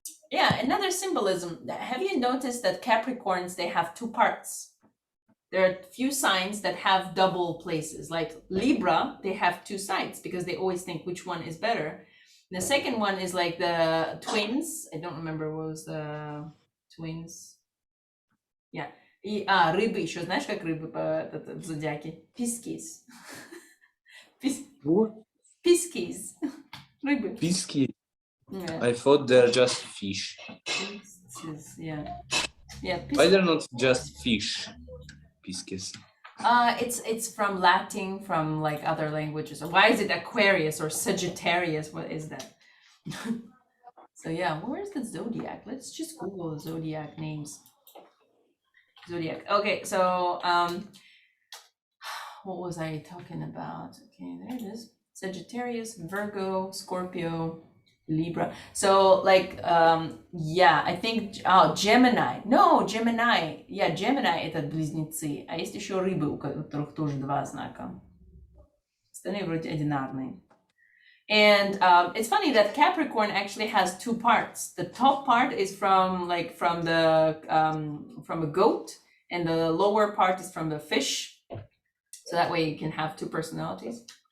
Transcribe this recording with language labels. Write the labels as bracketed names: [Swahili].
[English] Yeah, another symbolism. Have you noticed that Capricorns, they have two parts? There are few signs that have double places. Like Libra, they have two sides because they always think which one is better. The second one is like the twins. I don't remember what was the twins. [Russian] Yeah. Рыбы еще. Знаешь, как рыбы в зодиаке? [English] Pisces. Pisces. Рыбы. Pisces. Yeah. I thought they're just fish. Pisces, yeah. Why they're not just fish? Pisces. It's from Latin, from like other languages. Why is it Aquarius or Sagittarius? What is that? So yeah, where's the zodiac? Let's just Google the zodiac names. Zodiac. Okay, so what was I talking about? Okay, there it is. Sagittarius, Virgo, Scorpio, Libra. So like, yeah, I think, Gemini. No, Gemini. Yeah, Gemini [Russian] это близнецы. А есть еще рыбы, у которых тоже 2 знака. Остальные вроде одинарные. [English] And it's funny that Capricorn actually has 2 parts. The top part is from a goat, and the lower part is from the fish. So that way you can have 2 personalities.